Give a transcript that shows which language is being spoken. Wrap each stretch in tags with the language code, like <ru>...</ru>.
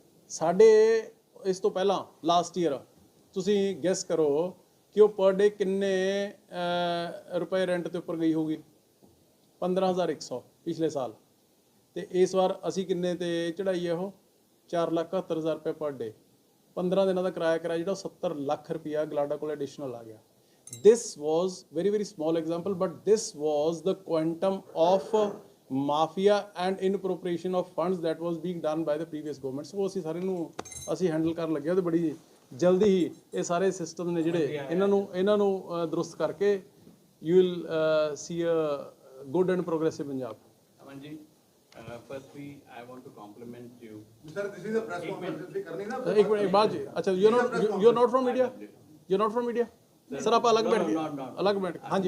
<pa>ਸਾਡੇ ਇਸ ਤੋਂ ਪਹਿਲਾਂ ਲਾਸਟ ਈਅਰ ਤੁਸੀਂ ਗੈਸ ਕਰੋ ਕਿ ਉਹ ਪਰ ਡੇ ਕਿੰਨੇ ਰੁਪਏ ਰੈਂਟ ਤੇ ਉੱਪਰ ਗਈ ਹੋਊਗੀ? 15,100 ਪਿਛਲੇ ਸਾਲ। ਤੇ ਇਸ ਵਾਰ ਅਸੀਂ ਕਿੰਨੇ ਤੇ ਚੜਾਈ ਹੈ? ਉਹ 4,71,000 ਰੁਪਏ ਪਰ ਡੇ। 15 ਦਿਨਾਂ ਦਾ ਕਿਰਾਇਆ ਜਿਹੜਾ 70 ਲੱਖ ਰੁਪਇਆ ਗਲਾਡਾ ਕੋਲ ਐਡੀਸ਼ਨਲ ਆ ਗਿਆ।</pa> <en>This was very small example, but this was the quantum of mafia and inappropriation of funds that was being done by the previous government.</en> <pa>So ਅਸੀਂ ਸਾਰੇ ਨੂੰ ਹੈਂਡਲ ਕਰਨ ਲੱਗੇ ਤੇ ਬੜੀ ਜਲਦੀ ਹੀ ਇਹ ਸਾਰੇ ਸਿਸਟਮ ਨੇ ਜਿਹੜੇ ਇਹਨਾਂ ਨੂੰ ਦਰੁਸਤ ਕਰਕੇ</pa> <en>you will see a good and progressive Punjab. Aman ji, firstly I want to compliment you. Sir, this is a press conference</en> <pa>ਕਰਨੀ ਨਾ। ਇੱਕ ਮਿੰਟ ਬਾਅਦ ਜੀ।</pa> <en>ਅੱਛਾ, you're not from media? You're not from media?</en> <pa>Sir ਆਪਾਂ ਅਲੱਗ ਬੈਠ ਕੇ ਹਾਂਜੀ।</pa>